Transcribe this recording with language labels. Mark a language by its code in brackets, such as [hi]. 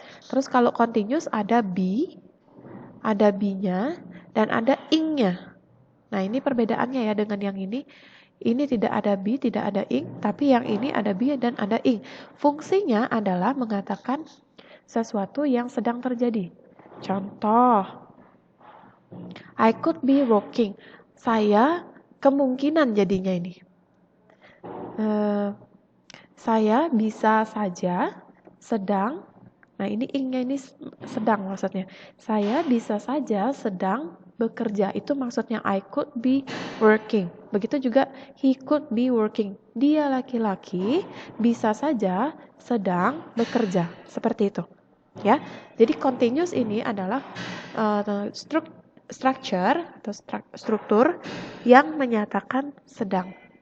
[id] Terus kalau continuous ada be, ada be-nya dan ada ing-nya. Nah, ini perbedaannya ya dengan yang ini. Ini tidak ada be, tidak ada ing, tapi yang ini ada be dan ada ing. Fungsinya adalah mengatakan sesuatu yang sedang terjadi. [en] Contoh, I could be working. [id] Saya kemungkinan jadinya ini. Saya bisa saja sedang. Nah, ini ingnya ini sedang maksudnya. Saya bisa saja sedang bekerja. Itu maksudnya [en] I could be working. [id] Begitu juga [en] he could be working. [id] Dia laki-laki bisa saja sedang bekerja. Seperti itu. Ya. Jadi continuous ini adalah structure atau struktur yang menyatakan sedang.